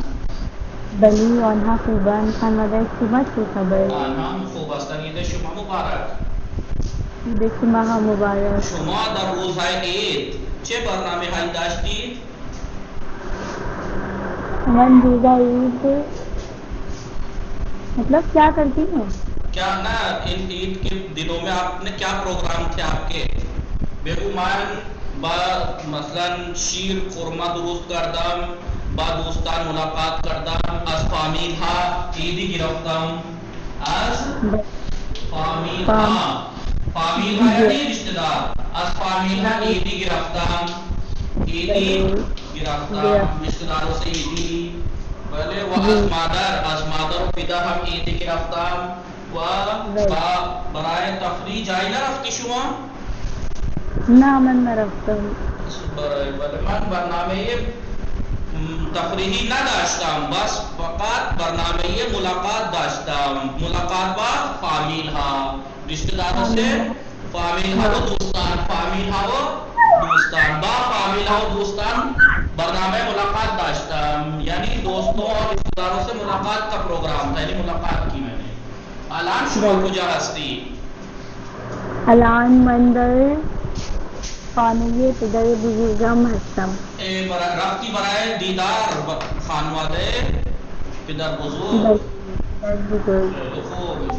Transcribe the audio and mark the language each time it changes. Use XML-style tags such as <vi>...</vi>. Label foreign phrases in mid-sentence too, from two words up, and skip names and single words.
<fa>بله آنها خوبند. خانواده شما چه خبر؟ آنها هم خوب هستند. عید شما مبارک. عید شما هم مبارک. شما در روزهای عید چه برنامه هایی داشتید؟</fa> <ur>من روزہ عید مطلب کیا کرتی ہوں؟ کیا نا ان عید کے دنوں میں آپ نے کیا پروگرام تھے آپ کے؟</ur> <fa>بگو من با مثلا شیر خورما درست کردم، با دوستان ملاقات کردم، از فامیل ها عیدی گرفتم. از فامیل ها</fa> <ur>یعنی رشتہ دار.</ur> <fa>از فامیل ها عیدی گرفتم</fa> <ur>رشتہ داروں سے عیدی.</ur> <fa>بله و از مادر و پدر هم عیدی گرفتم. و برای تفریح جایی نرفتی شما؟ نه من نرفتم. بله من برنامه تفریحی نداشتم، بس فقط برنامه ملاقات داشتم. ملاقات با فامیل ها،</fa> <ur>رشتہ داروں سے.</ur> <fa>فامیل ها و دوستان با فامیل ها و دوستان برنامه ملاقات داشتم.</fa> <ur>یعنی دوستوں اور رشتہ داروں سے ملاقات کا پروگرام تھا، یعنی ملاقات کی میں نے.</ur> <fa>الان شما کجا هستی؟ الان من در خانه پدر بزرگم هستم. رفتی برای دیدار خانواده پدر بزرگ؟ خوب.</fa>